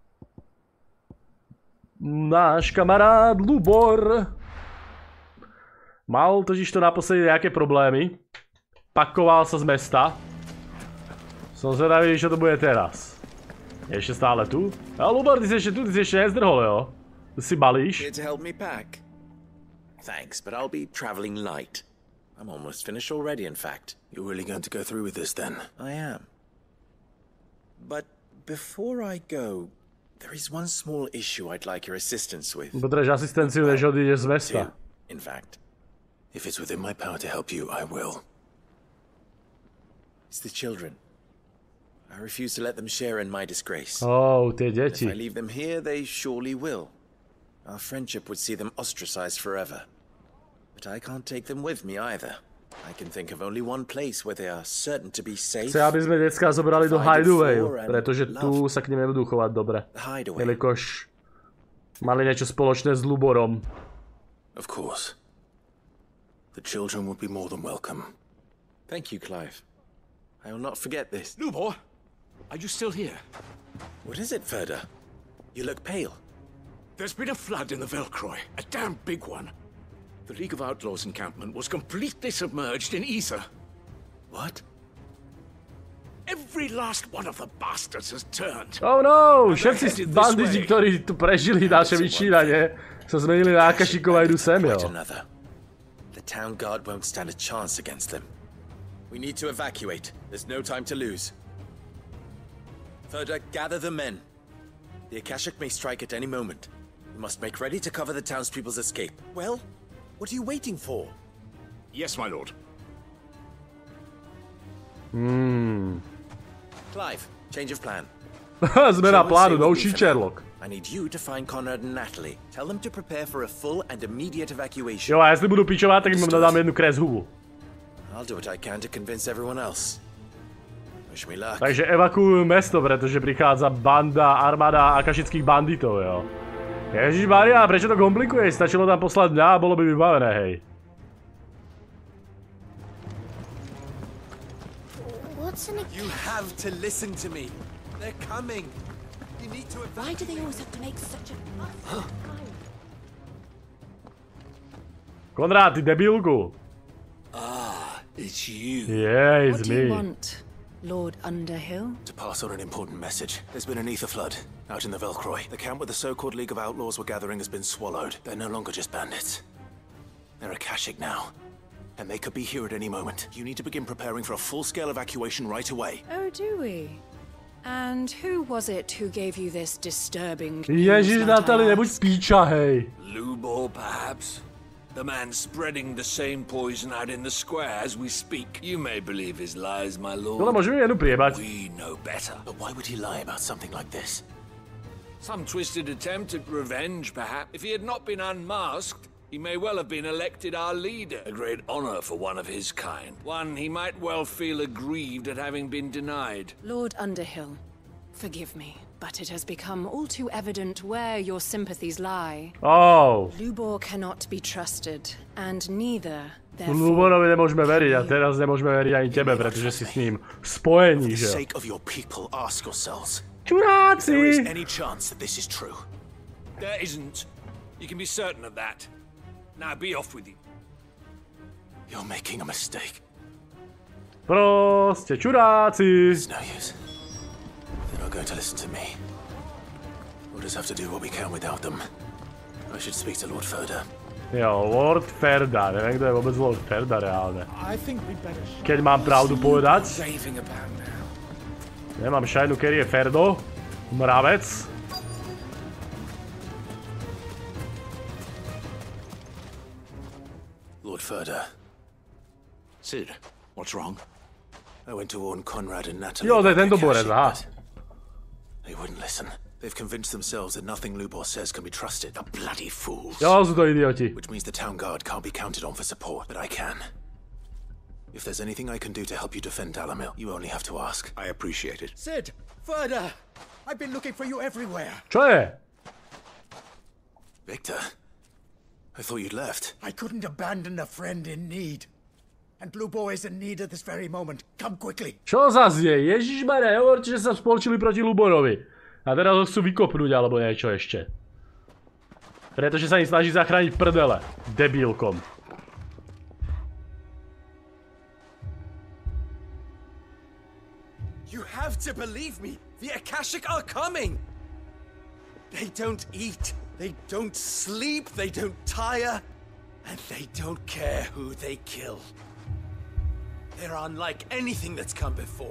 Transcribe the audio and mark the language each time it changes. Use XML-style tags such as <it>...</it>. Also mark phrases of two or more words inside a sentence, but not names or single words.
<sk>Náš kamarád Lubor. Mal totižto naposledy nejaké problémy. Pakoval sa z mesta. Som zvedavý, čo to bude teraz. Je ešte stále tu? A Lubor, ty si ešte tu, ty si ešte nezdrhol, jo? Tu si balíš.</sk> <en>Here to help me pack. Thanks, but I'll be traveling light. I'm almost finished already, in fact. You're really going to go through with this, then? I am. But before I go, there is one small issue I'd like your assistance with.</en> <sk>Potrebuješ asistenciu, než odídeš z mesta.</sk> <en>In fact. If it's within my power to help you, I will. It's the children. I refuse to let them share in my disgrace.</en> <sk>Oh, tie deti.</sk> <en>If I leave them here, they surely will. Our friendship would see them ostracized forever. But I can't take them with me either. I can think of only one place where they are certain to be safe.</en> <sk>Chce, aby sme decká zobrali do Hideawayu, pretože tu sa k nim nebudú chovať dobre. Jelikož mali niečo spoločné s Luborom.</sk> <en>Of course. The children would be more than welcome. Thank you, Clive. I will not forget this. Lubor, are you still here? What is it, Ferda? You look pale. There's been a flood in the Velcroy, a damn big one. The League of Outlaws encampment was completely submerged in ether. What? Every last one of the bastards has turned. Oh no!</en> <sk>Všetci banditi, ktorí tu prežili naše vyčínanie, sa zmenili na Akašikov a idú sem, jo.</sk> <en>The town guard won't stand a chance against them. We need to evacuate. There's no time to lose. Ferda, gather the men. The Akashic may strike at any moment. We must make ready to cover the townspeople's escape. Well, what are you waiting for? Yes, my lord. Clive, change of plan.</en> <sk>Zmena plánu, novší Sherlock.</sk> <en>I need you to find Conrad and Natalie. Tell them to prepare for a full and immediate evacuation.</en> <sk>Jo, a jestli budu pičovať, tak im dám jednu kreshubu.</sk> <en>I'll do what I can to convince everyone else. Wish me luck.</en> <sk>Takže evakuujú mesto, pretože prichádza banda, armáda akašických banditov, jo. Ježišmaria, prečo to komplikuješ? Stačilo tam poslať mňa a bolo by vybavené, hej.</sk> <en>You have to listen to me. They're coming. You need to evacuate. Why do they always have to make such a fuss?</en> <sk>Konrad, ty debilku.</sk> <en>Ah, it's you. Yeah, it's me. What do you want, Lord Underhill? To pass on an important message. There's been an ether flood out in the Velcroy. The camp where the so-called League of Outlaws were gathering has been swallowed. They're no longer just bandits. They're Akashic now. And they could be here at any moment. You need to begin preparing for a full-scale evacuation right away. Oh, do we? And who was it who gave you this disturbing</en> <sk>Ježiš, Natalie, nebuď píča, hej.</sk> <en>Lubor, perhaps? The man spreading the same poison out in the square as we speak. You may believe his lies, my lord.</en> <sk>No, môžeme jednu priebať.</sk> <en>We know better. But why would he lie about something like this? Some twisted attempt at revenge, perhaps. If he had not been unmasked, he may well have been elected our leader. A great honor for one of his kind. One he might well feel aggrieved at having been denied. Lord Underhill, forgive me, but it has become all too evident where your sympathies lie. Oh. Lubor cannot be trusted, and neither, therefore...</en> <sk>Luborovi nemôžeme veriť a teraz nemôžeme veriť ani tebe, pretože si s ním spojení, že?</sk> <en>For the sake of your people, ask yourselves.</en> <sk>Čuráci!</sk> <en>If there is any chance that this is true. There isn't. You can be certain of that. Now be off with you. You're making a mistake.</en> <sk>Proste čuráci.</sk> <en>It's no use. They're not going to listen to me. We'll just have to do what we can without them. I should speak to Lord Ferda.</en> <sk>Jo, Lord Ferda. Neviem, kto je vôbec Lord Ferda reálne. Keď mám pravdu povedať. Nemám šajnu, kedy je Ferdo. Mravec. Lord Ferda.</sk> <en>Sid, what's wrong? I went to warn Conrad and Natalie.</en> <sk>Jo, to je tento borec, aha.</sk> <en>They wouldn't listen. They've convinced themselves that nothing Lubor says can be trusted. The bloody fools.</en> <sk>Jo, sú to idioti.</sk> <en>Which means the town guard can't be counted on for support, but I can. If there's anything I can do to help you defend Dalamil, you only have to ask. I appreciate it. Sid! Ferda! I've been looking for you everywhere.</en> <sk>Čo je?</sk> <en>Victor, I thought you'd left. I couldn't abandon a friend in need. And Lubo is in need at this very moment. Come quickly.</en> <sk>Čo zas je? Ježišmarja, hovorte, že sa spolčili proti Luborovi. A teraz ho chcú vykopnúť alebo niečo ešte. Pretože sa im snaží zachrániť prdele. Debílkom.</sk> <en>You have to believe me. The Akashic are coming. They don't eat. They don't sleep. They don't tire. And they don't care who they kill. They're unlike anything that's come before.</en>